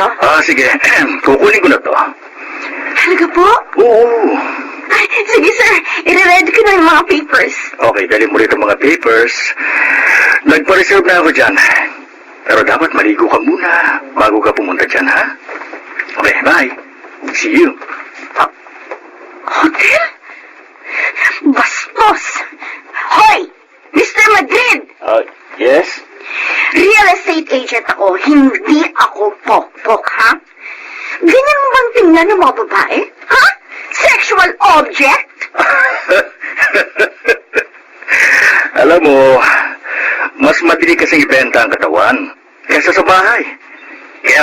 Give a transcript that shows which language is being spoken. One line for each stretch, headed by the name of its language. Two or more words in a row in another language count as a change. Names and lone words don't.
Filipino: Sige. Kukunin ko na to. Talaga po? Oo. Ay, sige, sir. I-ready ko na yung mga papers. Okay, dali mo rito mga papers. Nagpa-reserve na ako dyan. Pero dapat maligo ka muna bago ka pumunta dyan, ha?
English: Okay, bye. See you.
Filipino: Hotel? Bastos! Hoy! Mr. Madrid! Yes?
English: Real estate agent
Filipino: ako, hindi ako pok-pok, ha? Ganyan mo bang tingnan ng mga babae? Ha?
English: Sexual object?
Filipino: Alam mo, mas madali kasing ibenta ang katawan kaysa sa bahay.